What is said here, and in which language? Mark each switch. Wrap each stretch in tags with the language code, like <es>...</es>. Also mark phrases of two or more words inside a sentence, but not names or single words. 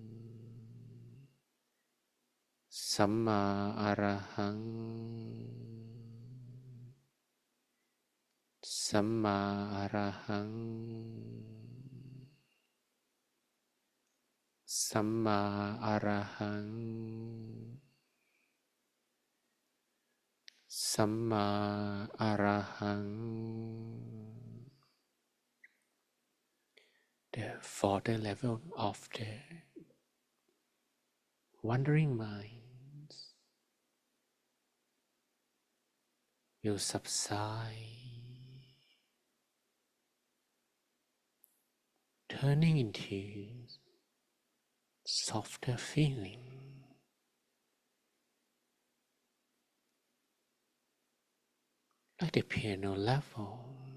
<pi>Samma Arahang, Samma Arahang, Samma Arahang, Samma Arahang.</pi> <en>The further level of the wandering minds will subside, turning into softer feeling, like the piano level,</en>